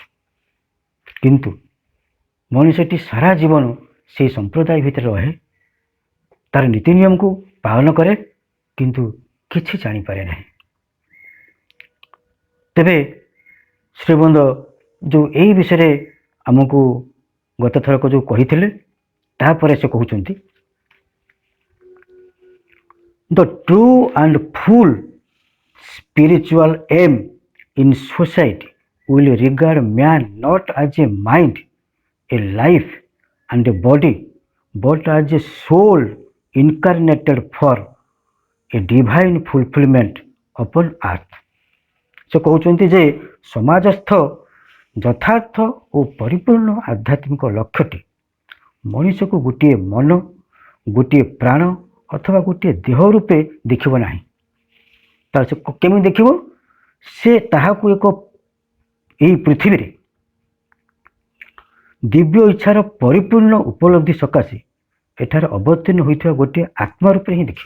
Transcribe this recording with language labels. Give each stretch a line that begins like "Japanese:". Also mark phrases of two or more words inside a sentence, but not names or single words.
Odia: କିନ୍ତୁ ମଣିଷଟି ସାରା ଜୀବନ ସେହି ସମ୍ପ୍ରଦାୟ ଭିତରେ ରହେ, ତାର ନୀତି ନିୟମକୁ ପାଳନ କରେ, କିନ୍ତୁ କିଛି ଜାଣିପାରେ ନାହିଁ। ତେବେ ଶ୍ରୀବନ୍ଧ ଯେଉଁ ଏହି ବିଷୟରେ ଆମକୁ ଗତ ଥରକ ଯେଉଁ କହିଥିଲେ, ତାପରେ ସେ କହୁଛନ୍ତି
English: the true and full spiritual aim in society will regard man not as a mind, a life, and a body, but as a soul incarnated for a divine fulfillment upon earth.
Odia: ସେ କହୁଛନ୍ତି ଯେ ସମାଜସ୍ଥ ଯଥାର୍ଥ ଓ ପରିପୂର୍ଣ୍ଣ ଆଧ୍ୟାତ୍ମିକ ଲକ୍ଷ୍ୟଟି ମଣିଷକୁ ଗୋଟିଏ ମନ, ଗୋଟିଏ ପ୍ରାଣ ଅଥବା ଗୋଟିଏ ଦେହ ରୂପେ ଦେଖିବ ନାହିଁ। ତାହେଲେ ସେ କେମିତି ଦେଖିବ? ସେ ତାହାକୁ ଏହି ପୃଥିବୀରେ ଦିବ୍ୟ ଇଚ୍ଛାର ପରିପୂର୍ଣ୍ଣ ଉପଲବ୍ଧି ସକାଶେ ଏଠାରେ ଅବତୀର୍ଣ୍ଣ ହୋଇଥିବା ଗୋଟିଏ ଆତ୍ମା ରୂପରେ ହିଁ ଦେଖିବ।